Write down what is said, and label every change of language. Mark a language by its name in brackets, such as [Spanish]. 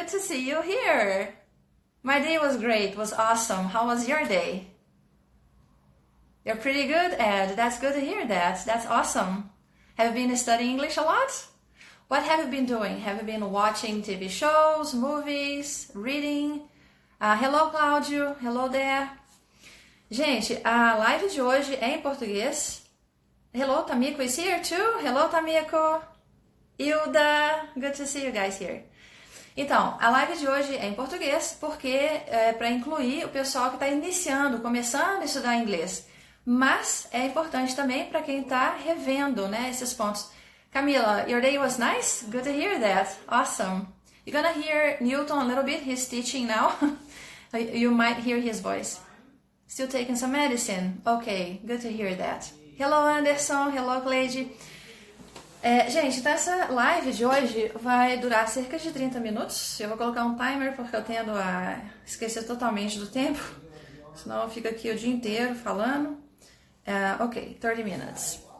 [English] Good to see you here. My day was great, was awesome. How was your day? You're pretty good, Ed. That's good to hear that. That's awesome. Have you been studying English a lot? What have you been doing? Have you been watching TV shows, movies, reading? Hello, Cláudio. Hello there. [Portuguese] Gente, a live de hoje é em português. [English] Hello, Tamiko is here too. Hello, Tamiko. Hilda. Good to see you guys here. [Portuguese] Então, a live de hoje é em português porque é para incluir o pessoal que está iniciando, começando a estudar inglês. Mas é importante também para quem está revendo, né, esses pontos. [English] Camila, your day was nice? Good to hear that. Awesome. You're gonna hear Newton a little bit. He's teaching now. You might hear his voice. Still taking some medicine? Okay, good to hear that. Hello, Anderson. Hello, Cleide. [Portuguese] Gente, então essa live de hoje vai durar cerca de 30 minutos. Eu vou colocar um timer porque eu tendo a esquecer totalmente do tempo. Senão eu fico aqui o dia inteiro falando. Ok, [English] 30 minutes.